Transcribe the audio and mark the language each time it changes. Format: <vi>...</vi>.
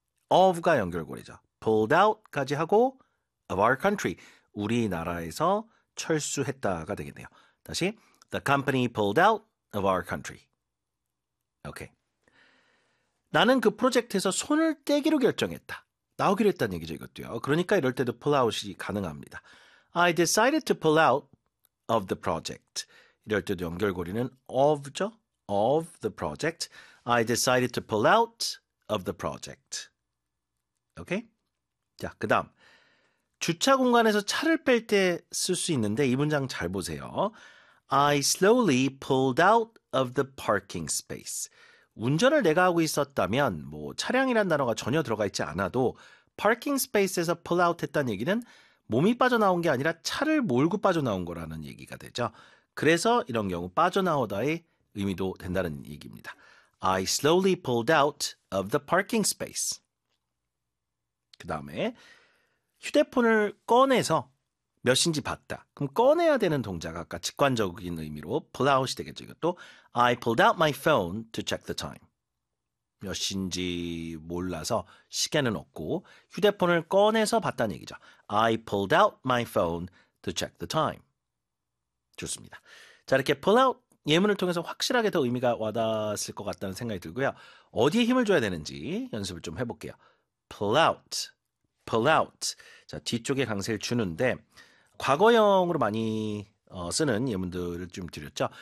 <en>of가</en> <ko>연결고리죠.</ko> <en>pulled out</en> <ko>까지 하고</ko> <en>of our country.</en> <ko>우리나라에서 철수했다가 되겠네요. 다시.</ko> <en>The company pulled out of our country. Okay.</en> <ko>나는 그 프로젝트에서 손을 떼기로 결정했다. 나오기로 했다는 얘기죠, 이것도요. 그러니까 이럴 때도 pull out이 가능합니다.</ko> <en>I decided to pull out of the project.</en> <ko>이럴 때도 연결고리는 of죠.</ko> <en>of the project. I decided to pull out of the project.</en> <ko>오케이? 자, 그 다음. 주차 공간에서 차를 뺄때쓸수 있는데 이 문장 잘 보세요.</ko> <en>I slowly pulled out of the parking space.</en> <ko>운전을 내가 하고 있었다면 뭐 차량이란 단어가 전혀 들어가 있지 않아도 parking space에서 pull out 했다는 얘기는 몸이 빠져나온 게 아니라 차를 몰고 빠져나온 거라는 얘기가 되죠. 그래서 이런 경우 빠져나오다의 의미도 된다는 얘기입니다.</ko> <en>I slowly pulled out of the parking space.</en> <ko>그 다음에 휴대폰을 꺼내서 몇인지 봤다. 그럼 꺼내야 되는 동작 아까 직관적인 의미로 pull out이 되겠죠. 이것도</ko> <en>I pulled out my phone to check the time.</en> <ko>몇인지 몰라서 시계는 없고 휴대폰을 꺼내서 봤다는 얘기죠.</ko> <en>I pulled out my phone to check the time.</en> <ko>좋습니다. 자, 이렇게 pull out 예문을 통해서 확실하게 더 의미가 와닿았을 것 같다는 생각이 들고요. 어디에 힘을 줘야 되는지 연습을 좀 해볼게요.</ko> <en>pull out, pull out.</en> <ko>자, 뒤쪽에 강세를 주는데 과거형으로 많이 쓰는 예문들을 좀 드렸죠.</ko>